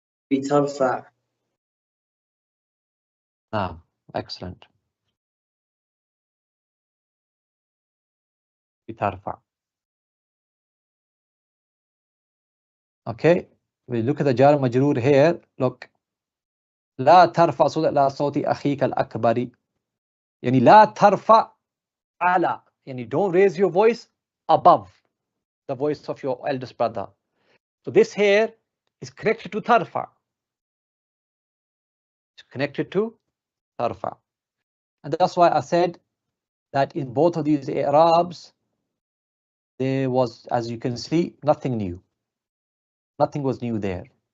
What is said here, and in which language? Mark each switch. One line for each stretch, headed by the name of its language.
Arabic: بترفع.
English: excellent.
Arabic: بترفع.
English: Okay, we look at the jar majroor here.
Arabic: Look, لا ترفع صوتك لا صوت أخيك الأكبر. يعني لا ترفع على.
English: يعني don't raise your voice above the voice of your eldest brother. So this here is connected to tarfa. It's connected to tarfa. And that's why I said that in both of these i'rabs, there was, as you can see, nothing new. Nothing was new there.